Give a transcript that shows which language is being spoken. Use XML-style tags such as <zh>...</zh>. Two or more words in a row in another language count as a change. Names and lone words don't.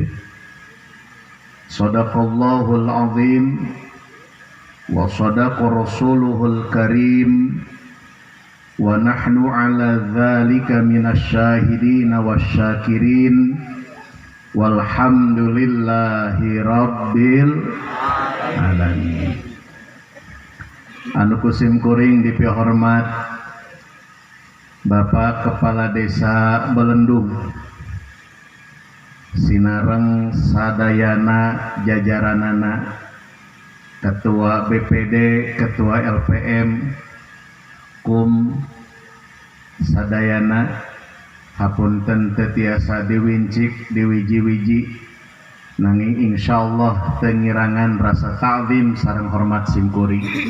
<ar>صدق الله العظيم وصدق رسوله الكريم ونحن على ذلك من الشاهدين والشاكرين. والحمد لله رب العالمين.</ar> <su>Anu kusim kuring dipihormat Bapak Kepala Desa Belendung, Sinareng sadayana jajaranana, Ketua BPD, Ketua LPM, Kum sadayana, hapunten teu tiasa diwincik diwiji-wiji, nanging insyaallah teu ngirangan rasa ta'zim sareng hormat simkuring.</su>